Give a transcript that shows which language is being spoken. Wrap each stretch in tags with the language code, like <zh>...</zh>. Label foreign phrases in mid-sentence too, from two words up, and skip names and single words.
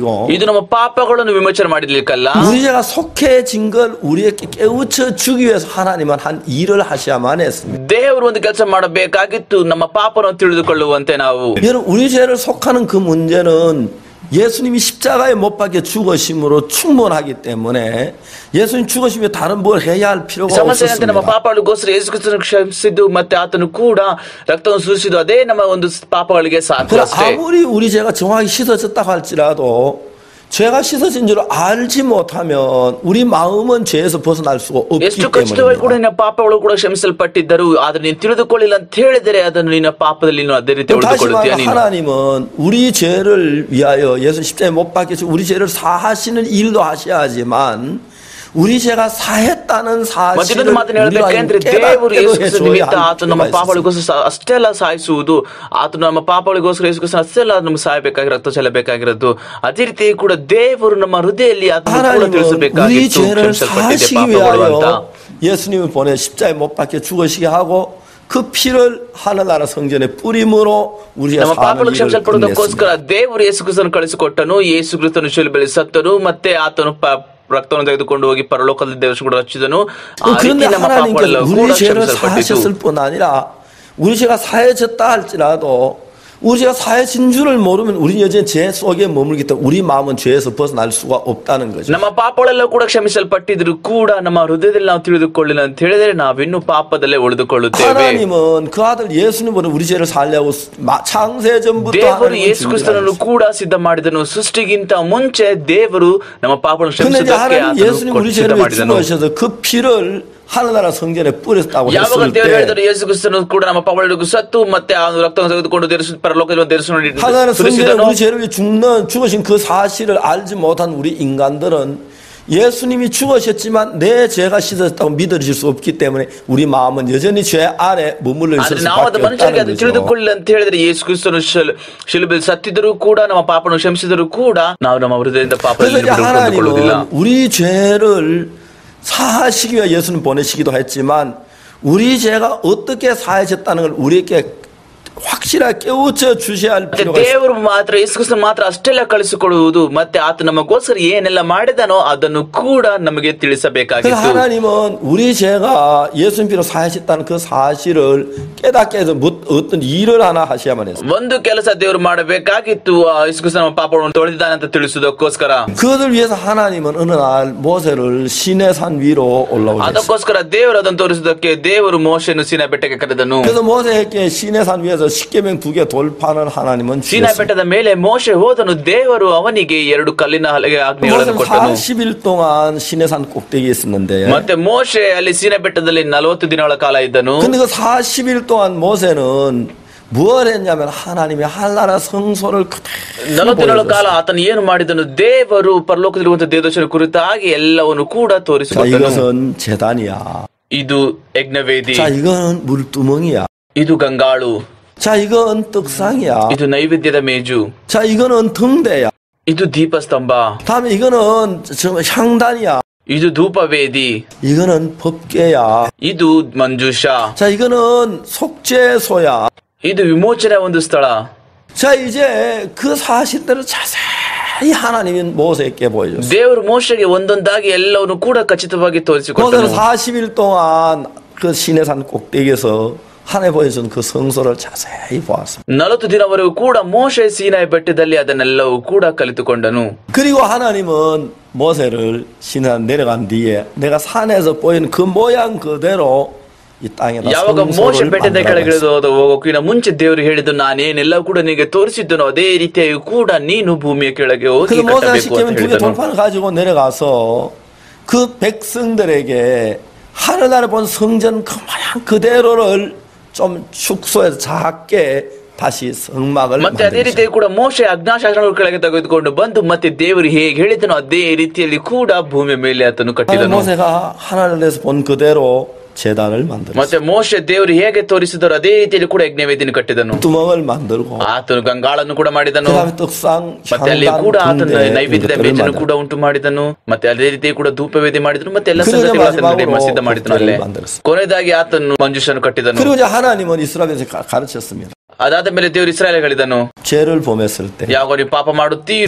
<kn>ಇದು ನಮ್ಮ ಪಾಪಗಳನ್ನು ವಿಮೋಚನೆ ಮಾಡಲಿಕ್ಕಲ್ಲ.</kn> <ko>우리 죄가 속해진 걸 우리에게 깨우쳐 주기 위해서 하나님은 한 일을 하셔야만 했습니다.</ko> <kn>ದೇವರು ಒಂದು ಕೆಲಸ ಮಾಡಬೇಕಾಗಿತ್ತು ನಮ್ಮ ಪಾಪವನ್ನು ತಿಳಿದುಕೊಳ್ಳುವಂತೆ ನಾವು.</kn> <ko>여러분 우리 죄를 속하는 그 문제는 예수님이 십자가에 못 박혀 죽으심으로 충분하기 때문에 예수님 죽으시면 다른 뭘 해야 할 필요가</ko> <kn>ಸಮಸ್ಯೆ ಏನಂತೆ ನಮ್ಮ</kn> <ko>없었습니다.</ko> <kn>ಪಾಪಗಳಿಗೋಸ್ಕರ ಯೇಸು ಕ್ರಿಸ್ತನು ಕ್ಷಮಿಸಿದ್ದು ಮತ್ತೆ ಆತನು ಕೂಡ ರಕ್ತವನ್ನು ಸುರಿಸಿದ್ದು ಅದೇ ನಮ್ಮ ಒಂದು ಪಾಪಗಳಿಗೆ ಸಾಕು</kn> <ko>그러나</ko> <kn>ಅಷ್ಟೇ.</kn> <ko>아무리 우리 죄가 정확히 씻어졌다고 할지라도 죄가 씻어진 줄 알지 못하면 우리 마음은 죄에서 벗어날 수가 없기</ko> <kn>ಎಷ್ಟು ಖಚಿತವಾಗಿ ಕೂಡ</kn> <ko>때문입니다.</ko> <kn>ನಿನ್ನ ಪಾಪಗಳು ಕೂಡ ಕ್ಷಮಿಸಲ್ಪಟ್ಟಿದ್ದರು. ಆದ್ರೆ ನೀನು ತಿಳಿದುಕೊಳ್ಳಿಲ್ಲ ಅಂತ ಹೇಳಿದರೆ ಅದನ್ನು ನಿನ್ನ ಪಾಪದಲ್ಲಿ ನೀನು ಅದೇ ರೀತಿ</kn> <ko>다시</ko> <kn>ಉಳಿದುಕೊಳ್ಳುತ್ತೀಯ</kn> <ko>말해</ko> <kn>ನೀನು.</kn> <ko>하나님은 우리 죄를 위하여 예수 십자가에 못 박혀서 우리 죄를 사하시는 일도 하셔야지만 우리 죄가 사했다는</ko> <kn>ಮತ್ತಿನ್ನೊಂದು</kn> <ko>사실을</ko> <kn>ಮಾತನ್ನು</kn> <ko>우리가</ko> <kn>ಹೇಳಬೇಕೆಂದ್ರೆ ದೇವರು</kn> <ko>깨닫게</ko> <kn>ಯೇಸು ಕ್ರಿಸ್ತನ</kn> <ko>해줘야</ko> <kn>ನಿಮಿತ್ತ</kn> <ko>할</ko> <kn>ಆತನು ನಮ್ಮ</kn> <ko>필요가 있습니다.</ko> <kn>ಪಾಪಗಳಿಗೋಸ್ಕರ ಅಷ್ಟೇ ಅಲ್ಲ ಸಾಯಿಸುವುದು, ಆತನು ನಮ್ಮ ಪಾಪಗಳಿಗೋಸ್ಕರ ಯೇಸು ಕ್ರಿಸ್ತನ ಅಷ್ಟೇ ಅಲ್ಲ ನಮ್ಗೆ ಸಾಯಬೇಕಾಗಿ ರಕ್ತ ಚೆಲ್ಲಬೇಕಾಗಿರೋದು. ಅದೇ ರೀತಿ ಕೂಡ ದೇವರು ನಮ್ಮ ಹೃದಯದಲ್ಲಿ ಆತನು ಕೂಡ</kn> <ko>하나님은 우리</ko> <kn>ತಿಳಿಸಬೇಕಾಗಿತ್ತು</kn> <ko>죄를</ko> <kn>ಕ್ಷಮಿಸಲ್ಪಟ್ಟಿದೆ</kn> <ko>사하시기</ko> <kn>ಪಾಪಗಳು ಅಂತ.</kn> <ko>위하여 예수님을 보내 십자가에 못 박혀 죽으시게 하고 그 피를 하늘나라 성전에 뿌림으로 우리가</ko> <kn>ನಮ್ಮ</kn> <ko>사는</ko> <kn>ಪಾಪಗಳು</kn> <ko>일을</ko> <kn>ಕ್ಷಮಿಸಲ್ಪಡುವುದಕ್ಕೋಸ್ಕರ</kn> <ko>끝냈습니다.</ko> <kn>ದೇವರು ಯೇಸು ಕ್ರಿಸ್ತನು ಕಳಿಸಿಕೊಟ್ಟನು. ಯೇಸು ಕ್ರಿಸ್ತನು ಶಿಲುಬೆಯಲ್ಲಿ ಸತ್ತನು ಮತ್ತೆ ಆತನು ರಕ್ತವನ್ನು ತೆಗೆದುಕೊಂಡು ಹೋಗಿ ಪರಲೋಕದಲ್ಲಿ ದೇವರು ಕೂಡ ಹಚ್ಚಿದನು. ಆ</kn> <ko>그런데</ko> <kn>ರೀತಿ ನಮ್ಮ ಪಾಪಗಳೆಲ್ಲ</kn> <ko>하나님께서</ko> <kn>ಕೂಡ</kn> <ko>우리 죄를</ko> <kn>ಕ್ಷಮಿಸಲ್ಪಟ್ಟಿತು.</kn> <ko>사하셨을 뿐 아니라 우리 죄가 사해졌다 할지라도 우리 죄가 사해진 줄을 모르면 우리 여전히 죄 속에 머물기 때문에 우리 마음은 죄에서 벗어날 수가 없다는 거죠.</ko> <kn>ನಮ್ಮ ಪಾಪಗಳೆಲ್ಲ ಕೂಡ ಕ್ಷಮಿಸಲ್ಪಟ್ಟಿದ್ರು ಕೂಡ ನಮ್ಮ ಹೃದಯದಲ್ಲಿ ನಾವು ತಿಳಿದುಕೊಳ್ಳಿಲ್ಲ ಅಂತ ಹೇಳಿದರೆ ನಾವಿನ್ನೂ ಪಾಪದಲ್ಲೇ ಉಳಿದುಕೊಳ್ಳುತ್ತೇವೆ.</kn> <ko>하나님은 그 아들 예수님으로 우리 죄를 살려고 창세 전부터</ko> <kn>ದೇವರು</kn> <ko>하나님은</ko> <kn>ಯೇಸು ಕ್ರಿಸ್ತನನ್ನು</kn> <ko>준비하셨어요.</ko> <kn>ಕೂಡ ಸಿದ್ಧ ಮಾಡಿದನು. ಸೃಷ್ಟಿಗಿಂತ ಮುಂಚೆ ದೇವರು ನಮ್ಮ ಪಾಪಗಳನ್ನು</kn> <ko>근데 이제</ko> <kn>ಕ್ಷಮಿಸುವುದಕ್ಕೆ</kn> <ko>하나님 예수님 우리</ko> <kn>ಸಿದ್ಧ</kn> <ko>죄를</ko> <kn>ಮಾಡಿದನು.</kn> <ko>죽으셔서 그 피를 하늘나라 성전에 뿌렸다고</ko> <kn>ಯಾವಾಗ</kn> <ko>했을</ko> <kn>ದೇವರು</kn> <ko>때</ko> <kn>ಹೇಳಿದರು ಯೇಸು ಕ್ರಿಸ್ತನು ಕೂಡ ನಮ್ಮ ಪಾಪಗಳಿಗೂ ಸತ್ತು ಮತ್ತೆ ಆ ರಕ್ತವನ್ನು ತೆಗೆದುಕೊಂಡು ಪರಲೋಕದಲ್ಲಿ</kn> <ko>하늘나라 성전에</ko> <kn>ಸುರಿಸಿದನು.</kn> <ko>우리 죄를 위해 죽으신 그 사실을 알지 못한 우리 인간들은 예수님이 죽으셨지만 내 죄가 씻어졌다고 믿어질 수 없기 때문에 우리 마음은 여전히 죄 안에 머물러 있을</ko> <kn>ಆದ್ರೆ ನಾವು ಅದು</kn> <ko>수밖에</ko> <kn>ಮನುಷ್ಯರಿಗೆ</kn> <ko>없다는</ko> <kn>ಅದು</kn> <ko>거죠.</ko> <kn>ತಿಳಿದುಕೊಳ್ಳಿಲ್ಲ ಅಂತ ಹೇಳಿದ್ರೆ ಯೇಸು ಕ್ರಿಸ್ತನು ಶಿಲುಬೆಯಲ್ಲಿ ಸತ್ತಿದರೂ ಕೂಡ ನಮ್ಮ ಪಾಪವನ್ನು ಕ್ಷಮಿಸಿದರೂ ಕೂಡ ನಾವು ನಮ್ಮ ಹೃದಯದಿಂದ</kn> <ko>그래서</ko> <kn>ಪಾಪದಲ್ಲಿ</kn> <ko>이제</ko> <kn>ಬಿಡುಕೊಳ್ಳುವುದಿಲ್ಲ.</kn> <ko>하나님은 우리 죄를 사하시기 위해 예수님 보내시기도 했지만 우리 죄가 어떻게 사해졌다는 걸 우리에게 확실하게 깨우쳐 주셔야 할</ko> <kn>ಮತ್ತೆ</kn> <ko>필요가 있습니다.</ko> <kn>ದೇವರು ಮಾತ್ರ ಯೇಸು ಕ್ರಿಸ್ತನು ಮಾತ್ರ ಅಷ್ಟೆಲ್ಲ ಕಳಿಸಿಕೊಡುವುದು ಮತ್ತೆ ಆತ ನಮಗೋಸ್ಕರ ಏನೆಲ್ಲ ಮಾಡಿದನೋ ಅದನ್ನು ಕೂಡ ನಮಗೆ</kn> <ko>그래서</ko> <kn>ತಿಳಿಸಬೇಕಾಗಿತ್ತು.</kn> <ko>하나님은 우리 죄가 예수님 피로 사하셨다는 그 사실을 깨닫게 해서 어떤 일을 하나 하셔야만 했습니다.</ko> <kn>ಒಂದು ಕೆಲಸ ದೇವರು ಮಾಡಬೇಕಾಗಿತ್ತು. ಯೇಸು ಕ್ರಿಸ್ತನು ನಮ್ಮ ಪಾಪವನ್ನು ತೊಳೆದಿದ್ದಾನೆ ಅಂತ ತಿಳಿಸುವುದಕ್ಕೋಸ್ಕರ.</kn> <ko>그것을 위해서 하나님은 어느 날 모세를 시내산 위로 올라오게 했습니다.</ko> <kn>ಅದಕ್ಕೋಸ್ಕರ ದೇವರು ಅದನ್ನು ತೋರಿಸುವುದಕ್ಕೆ ದೇವರು ಮೋಶೆಯನ್ನು ಸೀನಾ ಬೆಟ್ಟಕ್ಕೆ ಕರೆದನು.</kn> <ko>그래서 모세에게 시내산 위에서 십계명 2개 돌파는 하나님은</ko> <kn>ಸೀನಾ</kn> <ko>주셨습니다.</ko> <kn>ಬೆಟ್ಟದ ಮೇಲೆ ಮೋಶೆ ಹೋದನು. ದೇವರು ಅವನಿಗೆ 2 ಕಲ್ಲಿನ ಹಲಗೆ ಆಜ್ಞೆಗಳನ್ನು</kn> <ko>모세는</ko> <kn>ಕೊಟ್ಟನು.</kn> <ko>40일 동안 시내산 꼭대기에 있었는데</ko> <kn>ಮತ್ತೆ ಮೋಶೆ ಅಲ್ಲಿ ಸೀನಾ ಬೆಟ್ಟದಲ್ಲಿ 40 ದಿನಗಳ ಕಾಲ ಇದ್ದನು.</kn> <ko>근데 그 40일 동안 모세는 뭘 했냐면 하나님이 한나라 성소를 그대로</ko> <kn>40 ದಿನಗಳ ಕಾಲ</kn> <ko>보여줬어요.</ko> <kn>ಆತನು ಏನು ಮಾಡಿದನು? ದೇವರು ಪರಲೋಕದಲ್ಲಿರುವಂತಹ ದೇವದರ್ಶನ ಕುರಿತಾಗಿ ಎಲ್ಲವನ್ನು ಕೂಡ</kn> <ko>자,</ko> <kn>ತೋರಿಸಿಕೊಟ್ಟನು.</kn> <ko>이것은 재단이야.</ko> <kn>ಇದು ಯಜ್ಞವೇದಿ,</kn> <ko>자, 이건 물두멍이야.</ko> <kn>ಇದು ಗಂಗಾಳು,</kn> <ko>자, 이건 떡상이야.</ko> <kn>ಇದು ನೈವೇದ್ಯದ ಮೇಜು,</kn> <ko>자, 이거는 등대야.</ko> <kn>ಇದು ದೀಪಸ್ತಂಭ,</kn> <ko>다음에 이거는 향단이야.</ko> <kn>ಇದು ಧೂಪವೇದಿ,</kn> <ko>이거는 법궤야.</ko> <kn>ಇದು ಮಂಜೂಷ,</kn> <ko>자, 이거는 속죄소야.</ko> <kn>ಇದು ವಿಮೋಚನೆ ಒಂದು ಸ್ಥಳ.</kn> <ko>자, 이제 그 사실대로 자세히 하나님이 모세에게 보여줬어요.</ko> <kn>ದೇವರು ಮೋಶೆಗೆ ಒಂದೊಂದಾಗಿ ಎಲ್ಲವನ್ನು ಕೂಡ ಖಚಿತವಾಗಿ ತೋರಿಸಿಕೊಟ್ಟನು.</kn> <ko>모세는 40일 동안 그 시내산 꼭대기에서 하나님 보여준 그 성소를 자세히 보았습니다.</ko> <kn>40 ದಿನವರೆಗೂ ಕೂಡ ಮೋಶೆ ಸೀನಾಯಿ ಬೆಟ್ಟದಲ್ಲಿ ಅದನ್ನೆಲ್ಲವೂ ಕೂಡ ಕಲಿತುಕೊಂಡನು.</kn> <ko>그리고 하나님은 모세를 시내산 내려간 뒤에 내가 산에서 보이는 그 모양 그대로 이 땅에다</ko> <kn>ಯಾವಾಗ ಮೋಶೆ</kn> <ko>성소를</ko> <kn>ಬೆಟ್ಟದ ಕೆಳಗಿಳಿದು</kn> <ko>만들어갔어요.</ko> <kn>ಹೋಗೋಕಿನ ಮುಂಚೆ ದೇವರು ಹೇಳಿದ್ದು ನಾನೇನೆಲ್ಲ ಕೂಡ ನಿನಗೆ ತೋರಿಸಿದ್ದನು ಅದೇ ರೀತಿಯಾಗಿ ಕೂಡ ನೀನು ಭೂಮಿಯ ಕೆಳಗೆ ಹೋಗಿ</kn> <ko>그래서 모세가</ko> <kn>ಕಟ್ಟಬೇಕು</kn> <ko>시키면</ko> <kn>ಅಂತ</kn> <ko>두 개</ko> <kn>ಹೇಳಿದನು.</kn> <ko>돌판을 가지고 내려가서 그 백성들에게 하늘나라에 본 성전 그 모양 그대로를 좀 축소해서 작게 다시 성막을</ko> <kn>ಮತ್ತೆ ಅದೇ</kn> <ko>만들었어요.</ko> <kn>ರೀತಿಯಾಗಿ ಕೂಡ ಮೋಶೆ ಆಜ್ಞಾಶಾಸನಗಳ ಕೆಳಗೆ ತೆಗೆದುಕೊಂಡು ಬಂದು ಮತ್ತೆ ದೇವರು ಹೇಗೆ ಹೇಳಿದನು ಅದೇ ರೀತಿಯಲ್ಲಿ ಕೂಡ ಭೂಮಿಯ ಮೇಲೆ ಆತನು</kn> <ko>하나님</ko> <kn>ಕಟ್ಟಿದನು.</kn> <ko>모세가 하늘에서 본 그대로 재단을 만들었어요.</ko> <kn>ಮತ್ತೆ ಮೋಶೆ ದೇವರು ಹೇಗೆ ತೋರಿಸಿದರು ಅದೇ ರೀತಿಯಲ್ಲಿ ಕೂಡ ಯಜ್ಞವೇದಿಯನ್ನು ಕಟ್ಟಿದನು.</kn> <ko>두멍을 만들고</ko> <kn>ಆತನು ಗಂಗಾಳನ್ನು ಕೂಡ ಮಾಡಿದನು.</kn> <ko>그다음에 떡상,</ko> <kn>ಮತ್ತೆ ಅಲ್ಲಿ ಕೂಡ</kn> <ko>향단,</ko> <kn>ಆತನು</kn> <ko>등대</ko> <kn>ನೈವೇದ್ಯದ</kn> <ko>이것들을</ko> <kn>ಮೇಜನ್ನು</kn> <ko>만들었어요.</ko> <kn>ಕೂಡ ಉಂಟು ಮಾಡಿದನು. ಮತ್ತೆ ಅದೇ ರೀತಿ ಕೂಡ ಧೂಪವೇದಿ ಮಾಡಿದನು. ಮತ್ತೆ ಎಲ್ಲ</kn> <ko>그리고</ko> <kn>ಸಂಗತಿಗಳು ಆತನು</kn> <ko>마지막으로</ko> <kn>ಸಿದ್ಧ ಮಾಡಿದನು ಅಲ್ಲೇ.</kn> <ko>법궤를 만들었어요.</ko> <kn>ಕೊನೆಯದಾಗಿ ಆತನು ಮಂಜೂಷನ್ನು ಕಟ್ಟಿದನು.</kn> <ko>그리고 이제 하나님은 이스라엘에서 가르쳤습니다.</ko> <kn>ಅದಾದ ಮೇಲೆ ದೇವರು ಇಸ್ರಾಯೇಲ್ ಹೇಳಿದನು,</kn> <ko>죄를 범했을 때</ko> <kn>ಯಾವಾಗ ನೀವು ಪಾಪ ಮಾಡುತ್ತೀರೋ</kn>